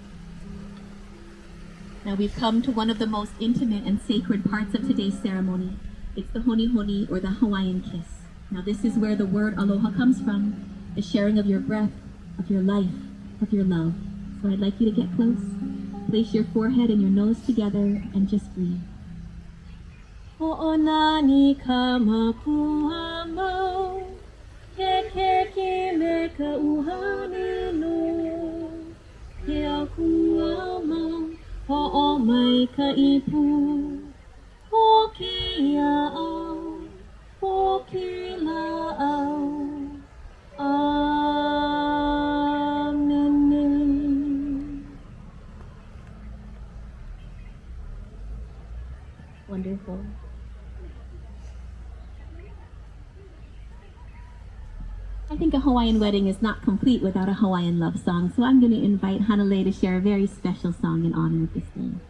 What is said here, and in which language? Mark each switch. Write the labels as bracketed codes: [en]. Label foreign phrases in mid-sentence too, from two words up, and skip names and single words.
[en] Now we've come to one of the most intimate and sacred parts of today's ceremony. It's the [haw] honi honi, [en] or the Hawaiian kiss. Now this is where the word aloha comes from, the sharing of your breath, of your life, of your love. So I'd like you to get close. Place your forehead and your nose together and just breathe. [haw] Ho'onani ka mapua mau. Ke ke me ka uhane no. Ke akua mau. Ho'o mai ka ipu. Ho ke ia'au. Ho ke la'au. [en] Amen. Wonderful. I think a Hawaiian wedding is not complete without a Hawaiian love song, so I'm going to invite Hanalei to share a very special song in honor of this day.